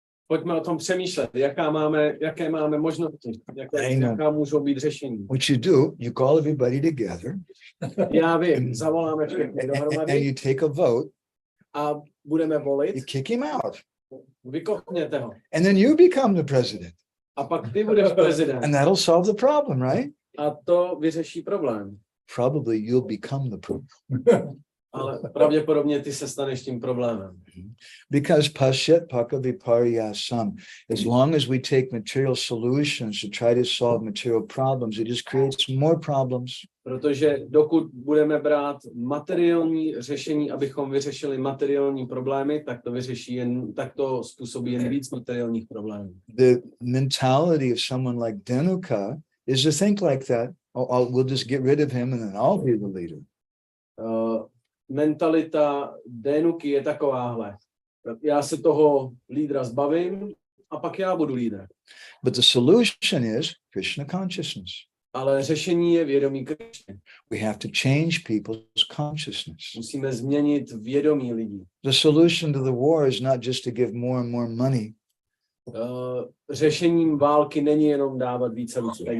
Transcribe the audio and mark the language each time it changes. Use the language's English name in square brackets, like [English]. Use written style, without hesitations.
[Czech] Pojďme o tom přemýšlet, jaké máme možnosti, jaká můžou být řešení. [English] What you do, you call everybody together. [Czech] Já vím, zavoláme všechny dohromady. [English] And you take a vote. [Czech] A budeme volit. [English] You kick him out. [Czech] Vykochněte ho. [English] And then you become the president. [Czech] A pak ty budeš prezident. [English] And that'll solve the problem, right? [Czech] A to vyřeší problém. [English] Probably you'll become the problem. [Czech] Ale pravděpodobně ty se staneš tím problémem. [English] Because [Sanskrit] pashyat paka viparyasam, [English] as long as we take material solutions to try to solve material problems, it just creates more problems. [Czech] Protože dokud budeme brát materiální řešení, abychom vyřešili materiální problémy, tak to způsobí jen víc materiálních problémů. [English] The mentality of someone like Denuka is to think like that. We'll just get rid of him and then I'll be the leader. [Czech] Mentalita Denuky je takováhle. Já se toho lídra zbavím a pak já budu lídr. [English] But the solution is Krishna consciousness. [Czech] Ale řešení je vědomí Krishny. [English] We have to change people's consciousness. [Czech] Musíme změnit vědomí lidí. [English] The solution to the war is not just to give more and more money. [Czech] Řešením války není jenom dávat více peněz.